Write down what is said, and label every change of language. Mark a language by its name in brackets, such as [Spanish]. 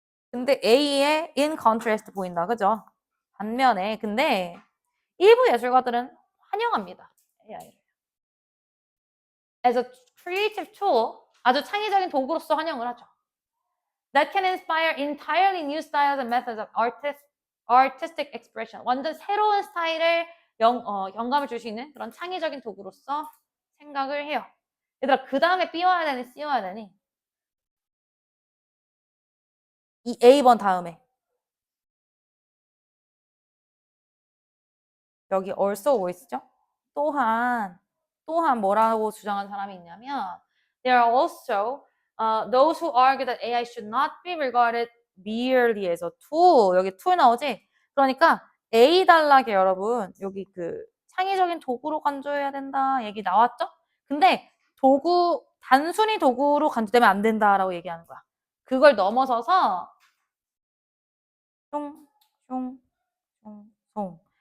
[Korean] 근데 A에 in contrast 보인다. 그죠? 반면에 근데 일부 예술가들은 환영합니다. AI를. [English] As a creative tool, [Korean] 아주 창의적인 도구로서 환영을 하죠. [English] That can inspire entirely new styles and methods of artistic expression. [Korean] 완전 새로운 스타일을 영감을 줄 수 있는 그런 창의적인 도구로서 생각을 해요. 얘들아, 그 다음에 B 와야 되니 C 와야 되니? 이 A번 다음에. 여기 also 뭐 있죠? 또한 뭐라고 주장한 사람이 있냐면 [English] There are also those who argue that AI should not be regarded merely as a tool. [Korean] 여기 tool 나오지? 그러니까 A 단락에 여러분 여기 그 창의적인 도구로 간주해야 된다 얘기 나왔죠? 근데 단순히 도구로 간주되면 안 된다라고 얘기하는 거야. 그걸 넘어서서 송.